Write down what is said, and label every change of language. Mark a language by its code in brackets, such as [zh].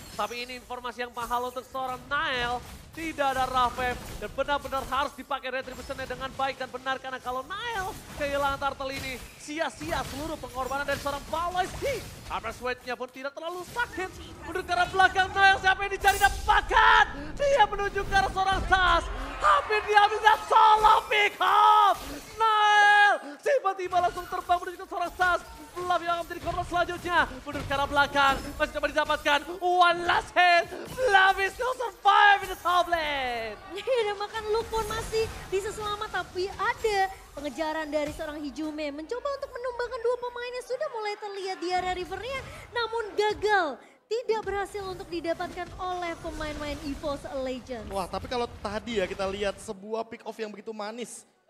[id] Tapi ini informasi yang mahal untuk seorang Nile. Tidak ada rough wave dan benar-benar harus dipakai retributionnya dengan baik dan benar. Karena kalau Nile kehilangan turtle ini, sia-sia seluruh pengorbanan dari seorang Baloyski. Average weight-nya pun tidak terlalu sakit. Menuju ke arah belakang Nile, siapa yang dicari dapatkan? Dia menuju ke arah seorang Tas. Hampir dihabiskan solo pick up. Nile tiba-tiba langsung terbang menuju ke seorang Tas. Fluff yang akan menjadi korban selanjutnya. Menuju ke arah belakang, masih coba didapatkan. [en] One last hit. Fluff is still survive in the top lane. [id] dan bahkan Luke pun masih bisa selamat. Tapi ada pengejaran dari seorang Hijume. Mencoba untuk menumbangkan dua pemain yang sudah mulai terlihat di area rivernya. Namun gagal. Tidak berhasil untuk didapatkan oleh pemain-pemain EVOS Legends. Wah, tapi kalau tadi ya kita lihat sebuah pick off yang begitu manis.